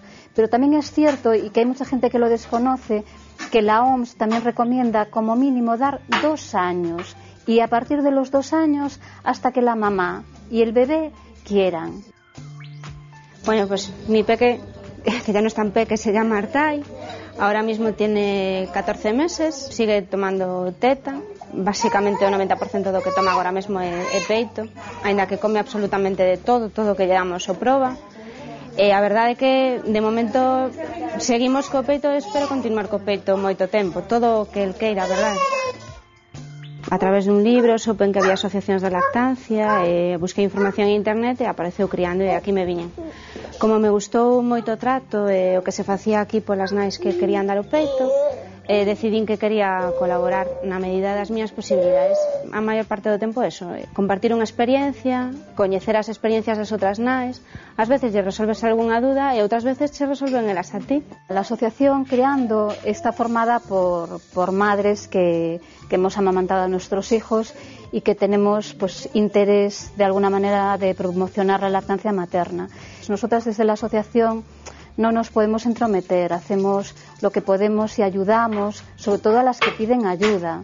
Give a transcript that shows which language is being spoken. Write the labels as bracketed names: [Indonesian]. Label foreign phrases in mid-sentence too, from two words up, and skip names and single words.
[Spanish] Pero también es cierto, y que hay mucha gente que lo desconoce, que la OMS también recomienda como mínimo dar 2 años, y a partir de los 2 años hasta que la mamá y el bebé quieran. Bueno, pues mi peque, que ya no es tan peque, se llama Artai, ahora mismo tiene 14 meses, sigue tomando teta, [Galician] basicamente o 90% do que toma agora mesmo é peito, aínda que come absolutamente de todo que lle damos o proba. A verdade é que de momento seguimos co peito e espero continuar co peito moito tempo, todo o que el queira, a verdade. A través dun libro soupen que había asociacións de lactancia, busquei información en internet e apareceu Criando e aquí me viñen. Como me gustou moito o trato e o que se facía aquí polas nais que querían dar o peito, decidín que quería colaborar na medida das miñas posibilidades. A maior parte do tempo eso, compartir unha experiencia, coñecer as experiencias das outras nais, ás veces lle resolves algunha duda e outras veces che resolven elas a ti. [Spanish] La asociación Criando está formada por madres que hemos amamantado a nuestros hijos y que tenemos pues interés de alguna manera de promocionar la lactancia materna. Nosotras desde la asociación no nos podemos entrometer, hacemos lo que podemos y ayudamos, sobre todo a las que piden ayuda.